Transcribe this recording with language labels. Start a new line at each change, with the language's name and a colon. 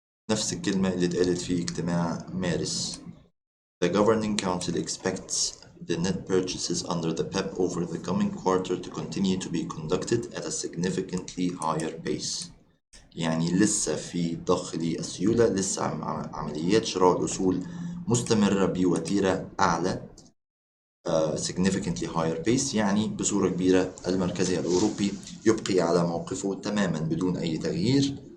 Arabic: نفس الكلمة اللي اتقالت في اجتماع مارس.
English: The Governing Council expects the net purchases under the PEP over the coming quarter to continue to be conducted at a significantly higher pace.
Arabic: يعني لسه في ضخ للسيولة، لسه عمليات شراء الأصول مستمرة بوتيرة أعلى
English: significantly higher pace.
Arabic: يعني بصورة كبيرة المركزي الأوروبي يبقي على موقفه تماما بدون أي تغيير.